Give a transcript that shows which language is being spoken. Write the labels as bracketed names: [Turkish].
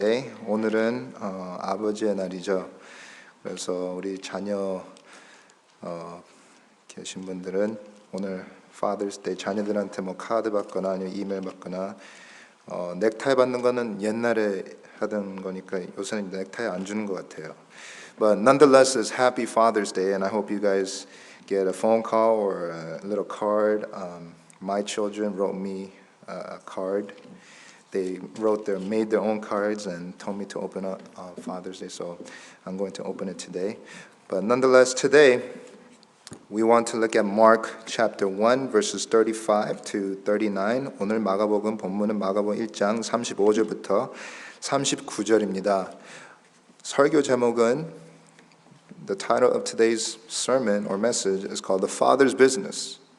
[Korean] 네, 오늘은 아버지의 날이죠. 그래서 우리 자녀 계신 분들은 오늘 Father's Day 자녀들한테 뭐 카드 받거나 아니면 이메일 받거나 넥타이 받는 거는 옛날에 하던 거니까 요새는 넥타이 안 주는 것 같아요. [English] But nonetheless, it's Happy Father's Day, and I hope you guys get a phone call or a little card. My children wrote me a card. They made their own cards and told me to open up Father's Day, so I'm going to open it today. But nonetheless, today we want to look at Mark chapter 1, verses 35 to 39. [Korean] 오늘 마가복음 본문은 마가복음 1장 35절부터 39절입니다. 설교 제목은 [English] the title of today's sermon or message is called The Father's Business.